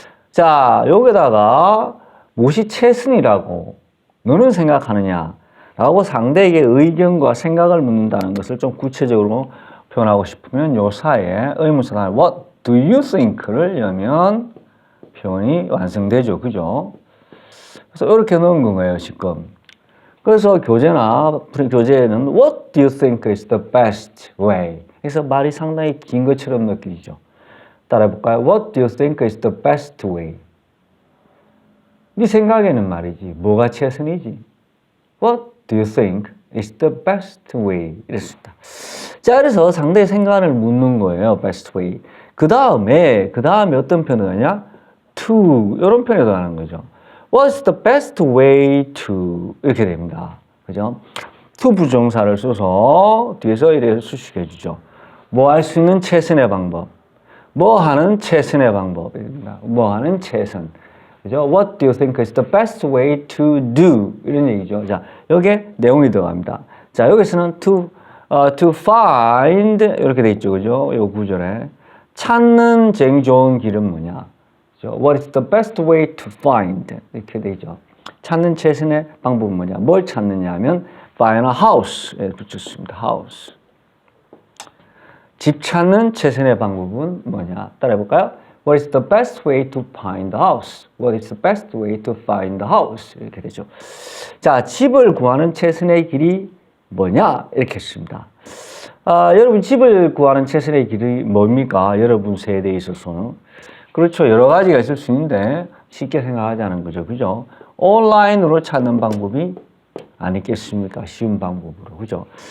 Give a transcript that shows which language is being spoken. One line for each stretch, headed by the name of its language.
Korean: 자, 여기다가 무엇이 최선이라고 너는 생각하느냐? 라고 상대에게 의견과 생각을 묻는다는 것을 좀 구체적으로 표현하고 싶으면 요 사이에 의문사 단어
English: What do you think
Korean: 를 열면 표현이 완성되죠. 그죠? 그래서 이렇게 넣은 거예요, 지금. 그래서 교재에는
English: What do you think is the best way?
Korean: 그래서 말이 상당히 긴 것처럼 느껴지죠. 따라해볼까요?
English: What do you think is the best way?
Korean: 네 생각에는 말이지. 뭐가 최선이지?
English: What do you think is the best way?
Korean: 이랬습니다. 자, 그래서 상대의 생각을 묻는 거예요.
English: best way.
Korean: 그 다음에 어떤 표현을 하냐?
English: to.
Korean: 이런 표현이 들어가는 거죠.
English: What's the best way to?
Korean: 이렇게 됩니다. 그죠? to 부정사를 써서 뒤에서 이렇게 수식해 주죠. 뭐 할 수 있는 최선의 방법. 뭐 하는 최선의 방법입니다. 뭐 하는 최선. 그죠?
English: What do you think is the best way to do?
Korean: 이런 얘기죠. 자, 여기에 내용이 들어갑니다. 자, 여기서는 to find 이렇게 돼 있죠. 그죠? 이 구절에 찾는 제일 좋은 길은 뭐냐?
English: What is the best way to find?
Korean: 이렇게 되죠. 찾는 최선의 방법은 뭐냐? 뭘 찾느냐 하면
English: find a house
Korean: 에 붙였습니다. house. 집 찾는 최선의 방법은 뭐냐? 따라해볼까요?
English: What is the best way to find the house? What is the best way to find the house?
Korean: 이렇게 되죠. 자, 집을 구하는 최선의 길이 뭐냐? 이렇게 했습니다. 여러분 집을 구하는 최선의 길이 뭡니까? 여러분 세대에 있어서는. 그렇죠. 여러 가지가 있을 수 있는데 쉽게 생각하자는 거죠. 그죠? 온라인으로 찾는 방법이 아니겠습니까? 쉬운 방법으로. 그죠?